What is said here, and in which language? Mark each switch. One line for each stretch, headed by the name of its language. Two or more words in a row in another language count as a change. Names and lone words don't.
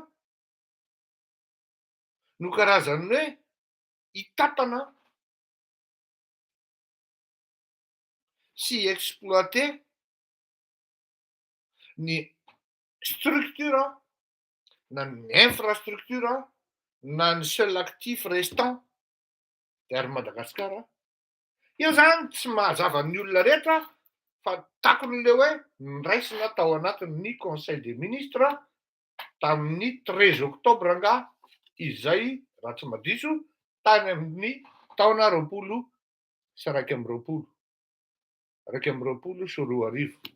Malagasy: no karazany hoe hitantana sy exploiter ny structure na ny infrastructure na ny
French: seul actif restant
Malagasy: d'Air Madagasikara. Io zany tsy mahazava ny olona rehetra fa takon'ilay hoe niraisina tao anatin'ny
French: conseil des ministres
Malagasy: tamin'ny 13 octobre anga izay raha tsy madiso tany amin'ny taona 2021 sy 2022.